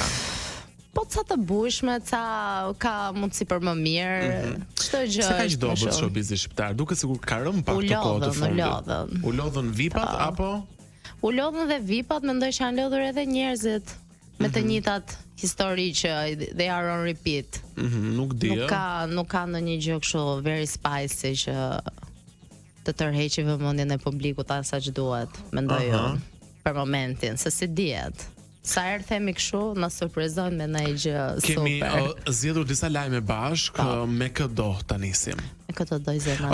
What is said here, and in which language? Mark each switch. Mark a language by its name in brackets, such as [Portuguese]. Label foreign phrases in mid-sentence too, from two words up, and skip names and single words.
[Albanian] Po ca të bujshme, ca ka mundësi për më mirë. Çdo gjë. Se ka që është do më bëtë shumë. showbizi shqiptar? Duke sigur ka rëmë pak të kohë të U fundit. lodhën. U lodhën vipat apo? U lodhën dhe vipat, mendoj që janë lodhur edhe njerëzit me të njëjtat histori që [English] they are on repeat. [Albanian] Nuk di. Nuk ka ndonjë gjë kështu [English] very spicy [Albanian] që të tërheqë vëmendjen e publikut sa që duhet, mendoj unë, për momentin, se si dihet. Sa herë themi kështu, na surprizojnë me ndonjë gjë Kemi super. zgjedhur disa lajme bashk, me kë do ta nisim. Me këtë do i zëna.